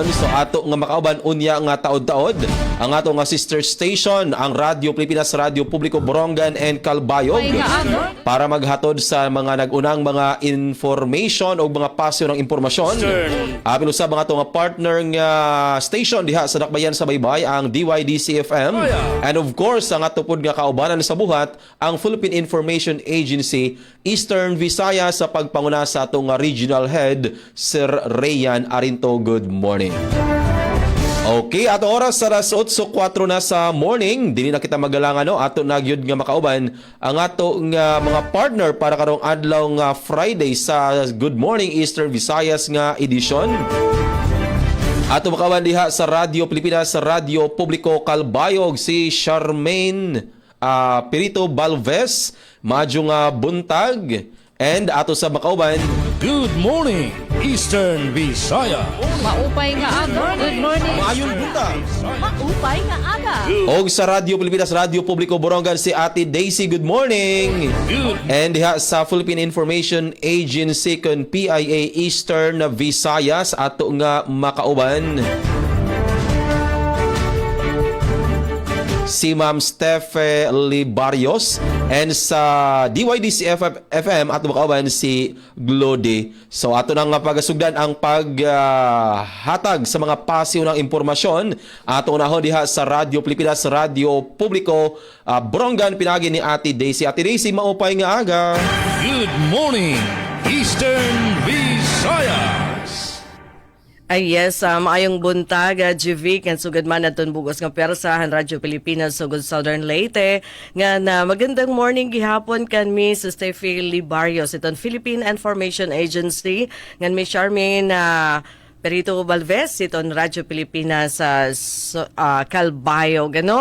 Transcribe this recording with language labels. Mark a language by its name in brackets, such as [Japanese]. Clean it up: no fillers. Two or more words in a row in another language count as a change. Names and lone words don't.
[Cebuano] So ato nga makauban unya nga taod-taod ang atong [English] sister station, [Cebuano] ang Radyo Pilipinas, Radyo Publiko Borongan and Kalbayog, para maghatod sa mga nagunang mga information o mga [Filipino] pasyo ng impormasyon. [Cebuano] Apil usab ang atong partner nga station diha sa Dakbayan sa Baybay, ang DYDC-FM. [English] And of course, [Cebuano] ang ato pod nga kaubanan sa buhat, ang Philippine Information Agency Eastern Visayas sa pagpanguna sa atong regional head Sir Rayan Arinto. [English] Good morning. [Cebuano] Okay, ato oras sa 8:04 na sa morning. Dili na kita magalangan, no? Ato nagyud nga makauban ang ato nga mga partner para karong adlaw nga Friday sa Good Morning Eastern Visayas nga edisyon. Ato makauban diha sa Radyo Pilipinas, sa Radyo Publiko Kalbayog, si Charmaine Perito Balves. Madyo nga buntag. And ato sa makauban, [English] Good morning, Eastern Visaya. [Waray] Maupay nga aga. [English] Good morning. [Cebuano] Maayong buntag. [Waray] Maupay nga aga. [Cebuano] og sa Radyo Pilipinas, Radyo Publiko Borongan, si Ate Daisy. [English] Good morning. Good. [Cebuano] And diha sa Philippine Information Agency kon PIA Eastern Visayas, ato nga makauban, si Ma'am Stephe Libarios. And sa DYDC-FM at makauban si Glody. So ato nang pagasugdan ang paghatag sa mga [Filipino] pasiw ng impormasyon. [Cebuano] Ato unahon diha sa Radyo Pilipinas, Radyo Publiko Borongan, pinagi ni Ate Daisy. [Waray] Ate Daisy, maupay nga aga. [English] Good morning, Eastern Visayas. [Cebuano] Ay yes, maayong buntag, Jevic, [Waray] and sugad man naton bugos nga persahan Radyo Pilipinas, sugod Southern Leyte. Nga na magandang morning gihapon kan mi sa Steffi Libarios, iton Philippine Information Agency, ngan mi Charmaine Perito Balves, iton Radyo Pilipinas sa Kalbayog, gano.